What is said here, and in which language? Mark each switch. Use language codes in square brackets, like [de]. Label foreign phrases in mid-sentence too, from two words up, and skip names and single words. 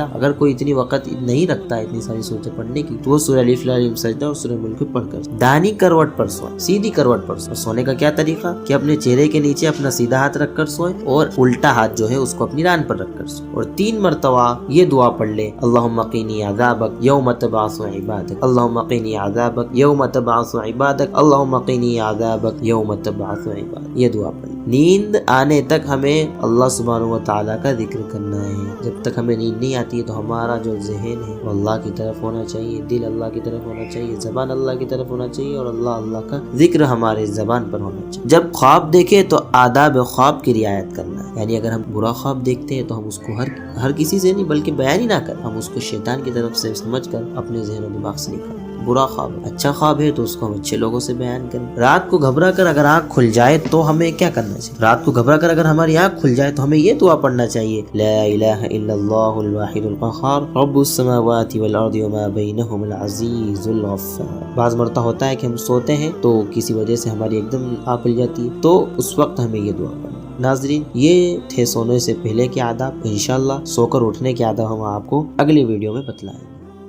[ur] اگر کوئی اتنی وقت نہیں رکھتا ہے اتنی ساری صورتیں پڑھنے کی تو وہ سورہ الف لام میم سجدہ اور سورہ ملک پڑھ کر دانی کروٹ پر سوئیں، سیدھی کروٹ پر سوئیں۔ سونے کا کیا طریقہ کہ اپنے چہرے کے نیچے اپنا سیدھا ہاتھ رکھ کر سوئیں اور الٹا ہاتھ جو ہے اس کو اپنی ران پر رکھ کر سوئیں، اور 3 مرتبہ یہ دعا پڑھ لیں [ar] اللہم قینی عذابک یوم تبعث عبادک، اللہم قینی عذابک یوم تبعث عبادک، اللہم قینی عذابک یوم تبعث عبادک۔ [ur] یہ دعا پڑھ لیں۔ نیند آنے تک ہمیں اللہ سبحانہ و تعالیٰ کا ذکر کرنا ہے۔ جب تک ہمیں نیند نہیں آتی ہے تو ہمارا جو ذہن ہے وہ اللہ کی طرف ہونا چاہیے، دل اللہ کی طرف ہونا چاہیے، زبان اللہ کی طرف ہونا چاہیے، اور اللہ کا ذکر ہمارے زبان پر ہونا چاہیے۔ جب خواب دیکھے تو آداب خواب کی رعایت کرنا ہے، یعنی اگر ہم برا خواب دیکھتے ہیں تو ہم اس کو ہر کسی سے نہیں بلکہ بیان ہی نہ کریں، ہم اس کو شیطان کی طرف سے سمجھ کر اپنے ذہن و دماغ سے نکالیں۔ برا خواب ہے، اچھا خواب ہے تو اس کو ہم اچھے لوگوں سے بیان کریں۔ رات کو گھبرا کر اگر آنکھ کھل جائے تو ہمیں کیا کرنا چاہیے؟ رات کو گھبرا کر اگر ہماری آنکھ کھل جائے تو ہمیں یہ دعا پڑھنا چاہیے [ar] لا الہ الا اللہ الواحد القہار رب السماوات والارض وما بینہم العزیز الغفار۔ [ur] بعض مرتبہ ہوتا ہے کہ ہم سوتے ہیں تو کسی وجہ سے ہماری ایک دم آنکھ کھل جاتی ہے، تو اس وقت ہمیں یہ دعا پڑھنا۔ ناظرین، یہ تھے سونے سے پہلے کے آداب۔ [ar] انشاءاللہ [ur] سو کر اٹھنے کے آداب ہم آپ کو اگلی ویڈیو میں بتلائیں گے۔